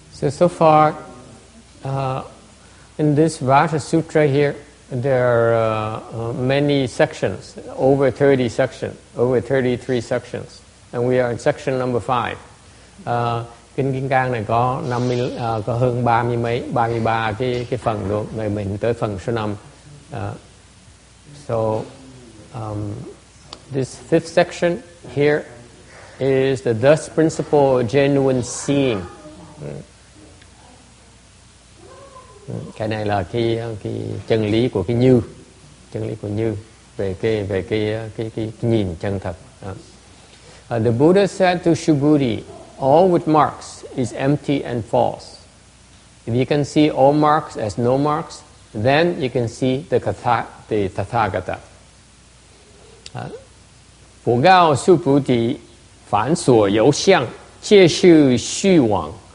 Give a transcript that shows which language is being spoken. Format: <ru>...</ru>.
<en>So far, in this Vajra Sutra here, there are many sections, over 30 sections, over 33 sections, and we are in section number 5.</en> <vi>Kinh Kim Cang này có có hơn 33 cái phần luôn, rồi mình tới phần số 5.</vi> <en>So this fifth section here is the thus principle of genuine seeing.</en> <vi>Cái này là cái chân lý của cái như, chân lý của như về cái nhìn chân thật. The Buddha said to Subhuti,</vi> <en>all with marks is empty and false. If you can see all marks as no marks, then you can see the Tathagata.</en> <zh>佛告须菩提，凡所有相，皆是虚妄。</zh>